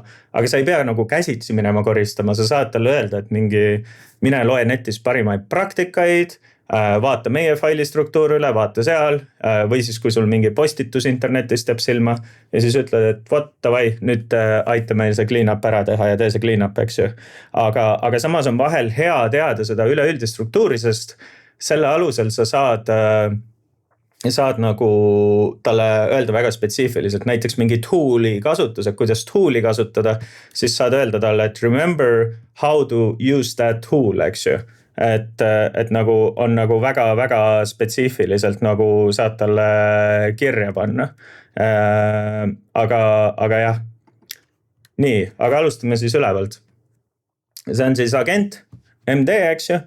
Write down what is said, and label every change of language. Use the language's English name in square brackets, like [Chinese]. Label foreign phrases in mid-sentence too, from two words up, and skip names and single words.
[Estonian] Aga sa ei pea nagu käsitsi minema koristama, sa saad talle öelda, et mine loe netis parimaid praktikaid, vaata meie failistruktuur üle, vaata seal, või siis kui sul mingi postitus internetis teeb silma ja siis ütled, et davai, nüüd aita meil see [English] clean up [Estonian] ära teha ja tee see [English] clean up, [Estonian] eks ju. Aga samas on vahel hea teada seda üleüldist struktuuri, sest selle alusel sa saad nagu talle öelda väga spetsiifiliselt, näiteks mingi tool'i kasutus, et kuidas tool'i kasutada, siis saad öelda talle, et [English] remember how to use that tool, [Estonian] eks ju. Et nagu on nagu väga spetsiifiliselt nagu saad talle kirja panna. Aga jah. Nii, aga alustame siis ülevalt. See on siis agent, MD, eks ju.